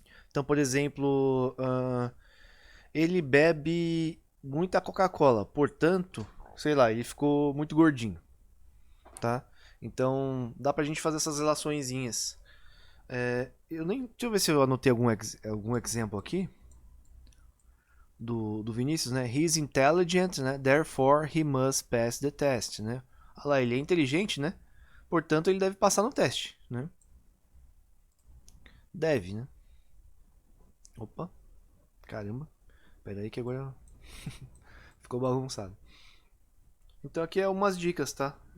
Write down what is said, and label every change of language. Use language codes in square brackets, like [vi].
[pt] Então, por exemplo, ele bebe muita Coca-Cola, portanto, sei lá, ele ficou muito gordinho, tá? Então, dá pra gente fazer essas relaçõezinhas. Deixa eu ver se eu anotei algum exemplo aqui do Vinícius, né? [en] He's intelligent, né? Therefore he must pass the test, né? [pt] Olha lá, ele é inteligente, né? Portanto, ele deve passar no teste, né? Deve, né? Opa, caramba. Pera aí que agora ficou bagunçado. Então aqui é umas dicas, tá?